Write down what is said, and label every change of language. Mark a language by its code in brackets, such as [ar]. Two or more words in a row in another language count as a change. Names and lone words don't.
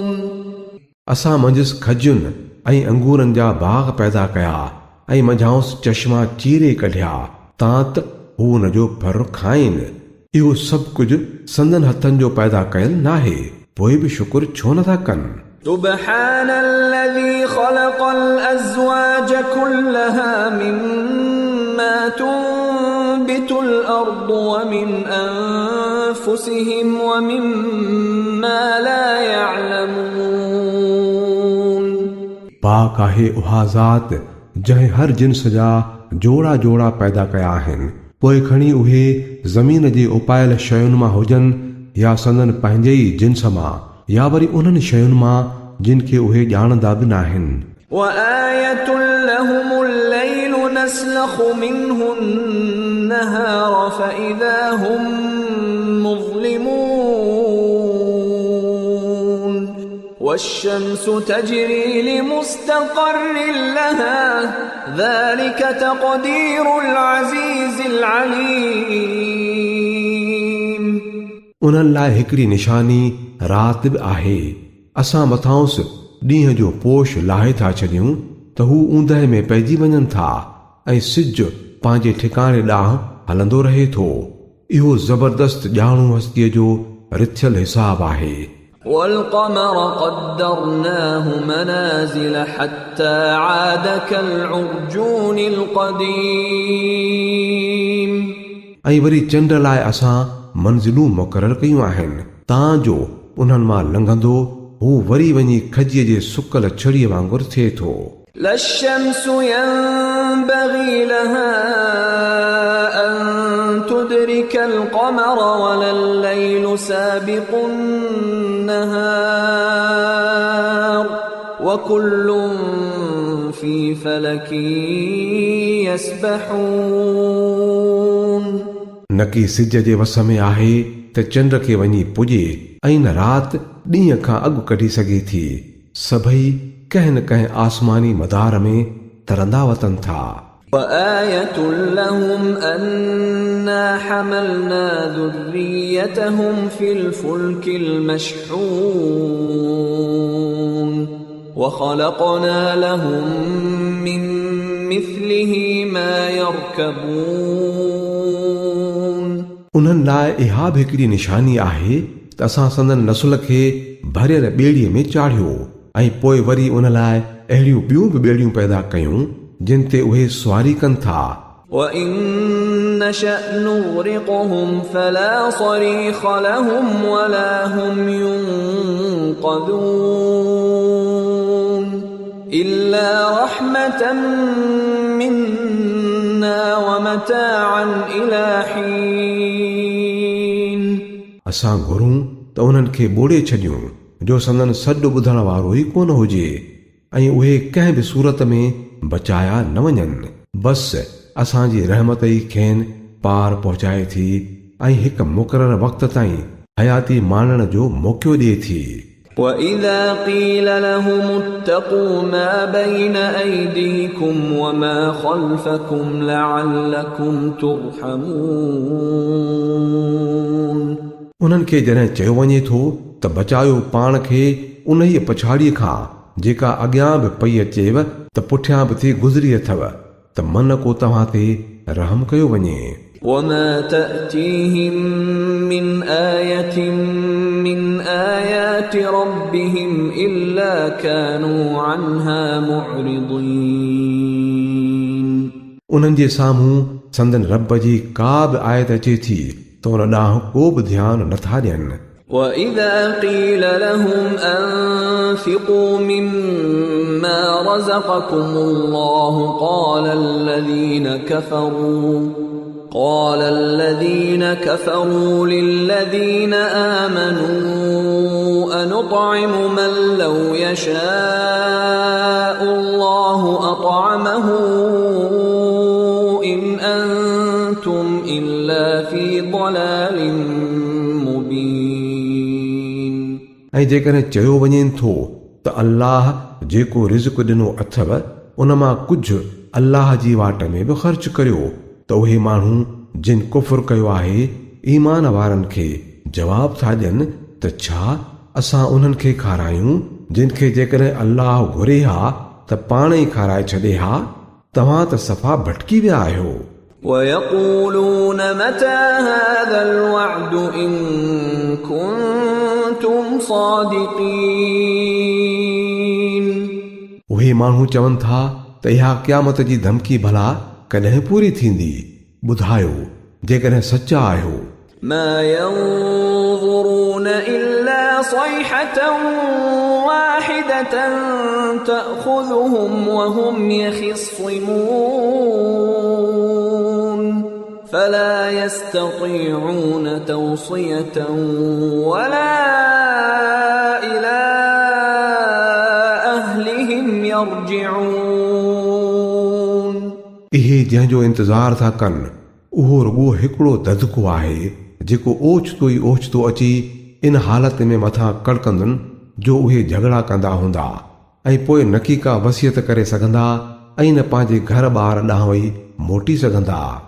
[sd] असां मंझसि खजुनि ऐं अंगूरनि जा बाग़ पैदा कया ऐं मंझाउंसि चश्मा चीरे कढिया तां त हू हुन जो फर खाइनि। इहो सभु कुझु संदन हथनि जो पैदा कयल नाहे, पोइ बि शुक्र छो नथा कनि। [ar] سبحان الذي خلق الأزواج كلها مما تنبت الأرض ومن أنفسهم ومما لا يعلمون। [sd] पाक आहे उहा ज़ात जंहिं हर जिन्स जा जोड़ा जोड़ा पैदा कया आहिनि, पोइ खणी उहे ज़मीन जे उपायल शयुनि मां हुजनि या संदन पंहिंजे ई जिन्स मां या वरी उन्हनि शयुनि मां जिन खे उहे ॼाणंदा बि न आहिनि। [ar] وآية لهم الليل نسلخ منه النهار فإذا هم مظلمون والشمس تجري لمستقر لها ذلك تقدير العزيز العليم। [sd] उन्हनि लाइ हिकिड़ी निशानी रात बि आहे। असां मथांसि ॾींहं जो पोश लाहे था छॾियूं त हू ऊंदहि में पइजी वञनि था ऐं सिज पंहिंजे ठिकाणे ॾांहुं हलंदो रहे थो। इहो ज़बरदस्त ॼाणू हस्तीअ जो रिथियल हिसाब आहे। [ar] والقمر قدرناه منازل حتى عاد كالعرجون القديم। [sd] ऐं वरी चंड लाइ असां मंज़िलूं मुक़ररु कयूं आहिनि तां जो उन्हनि मां लंघंदो हू वरी वञी खजीअ जे सुकल छड़ीअ वांगुरु थिए थो। [ar] لا الشمس ينبغي لها أن تدرك القمر ولا الليل سابق النهار وكل في فلك يسبحون। [sd] न कि सिज जे वस में आहे त चंड खे वञी पुॼे ऐं न राति ॾींहं खां अॻु कढी सघे थी। सभई कंहिं न कंहिं आसमानी मदार में तरंदा वतन था। [ar] وآية لهم أنا حملنا ذريتهم في الفلك المشحون وخلقنا لهم من مثله ما يركبون। [sd] उन्हनि लाइ इहा बि हिकिड़ी निशानी आहे त असां संदन नसुल खे भरियल ॿेड़ीअ में चाढ़ियो ऐं पोइ वरी उन लाइ अहिड़ियूं ॿियूं बि ॿेड़ियूं पैदा कयूं जिन ते उहे सुवारी कनि था। [ar] وَإِن نَّشَأْ نُغْرِقْهُمْ فَلَا صَرِيخَ لَهُمْ وَلَا هُمْ يُنقَذُونَ إِلَّا رَحْمَةً مِنَّا وَمَتَاعًا إِلَى حِينٍ [sd] असां घुरूं त उन्हनि खे ॿोड़े छॾियूं जो संदन सॾु ॿुधण वारो ई कोन हुजे ऐं उहे कंहिं बि सूरत में बचाया न वञनि। बसि असांजी रहमत ई खेनि पार पहुचाए थी ऐं हिकु मुक़रर वक़्त ताईं हयाती माणण जो मौक़ो ॾिए थी। [ar] وَإِذَا قِيلَ لَهُمُ اتَّقُوا مَا بَيْنَ أَيْدِيكُمْ وَمَا خَلْفَكُمْ لَعَلَّكُمْ تُرْحَمُونَ [sd] उन्हनि खे जॾहिं चयो वञे थो त बचायो पाण खे उन ई पछाड़ीअ खां जेका अॻियां बि पई अचेव त पुठियां बि थी गुज़री अथव त मन को तव्हां ते रहम कयो वञे। [ar] وَمَا تَأْتِيهِمْ مِنْ آيَةٍ مِنْ آيَاتِ رَبِّهِمْ إِلَّا كَانُوا عَنْهَا مُعْرِضِينَ [sd] उन्हनि जे साम्हूं संदन रब जी का बि आयत अचे थी त उन ॾांहुं को बि ध्यानु नथा ॾियनि। [ar] وَإِذَا قِيلَ لَهُمْ أَنفِقُوا مِمَّا رَزَقَكُمُ اللَّهُ قَالَ الَّذِينَ كَفَرُوا لِلَّذِينَ آمَنُوا أَنُطْعِمُ مَن لَّوْ يَشَاءُ اللَّهُ أَطْعَمَهُ إِنْ أَنتُمْ إِلَّا فِي ضَلَالٍ مُبِينٍ [sd] ऐं जेकॾहिं चयो वञे थो त अल्लाह जेको रिज़्क़ ॾिनो अथव उन मां कुझु अल्लाह जी वाट में बि ख़र्च करियो त उहे माण्हू जिन कुफ़र कयो आहे ईमान वारनि खे जवाब था ॾियनि त छा असां उन्हनि खे खारायूं जिन खे जेकॾहिं अल्लाह घुरे हा त पाण ई खाराए छॾे हा। तव्हां त सफ़ा भटकी विया आहियो। [ar] وَيَقُولُونَ مَتَى هَذَا الْوَعْدُ إِن كُنتُمْ صَادِقِينَ [sd] उहे माण्हू चवनि था त इहा क़यामत जी धमकी भला कॾहिं पूरी थींदी। ॿुधायो जेकॾहिं सचा आहियो। [ar] مَا يَنظُرُونَ إِلَّا صَيْحَةً وَاحِدَةً تَأْخُذُهُمْ وَهُمْ يَخِصِّمُونَ فَلَا يَسْتَطِيعُونَ تَوْصِيَةً وَلَا إِلَى أَهْلِهِمْ يَرْجِعُونَ [sd] इहे जंहिंजो इंतज़ार था कनि उहो रुॻो हिकिड़ो ददको आहे जेको ओचितो ई ओचितो अची इन हालत में मथां कड़कंदुनि जो उहे झगड़ा कंदा हूंदा ऐं पोइ न की का वसियत करे सघंदा ऐं न पंहिंजे घर ॿार ॾांहुं वई मोटी सघंदा।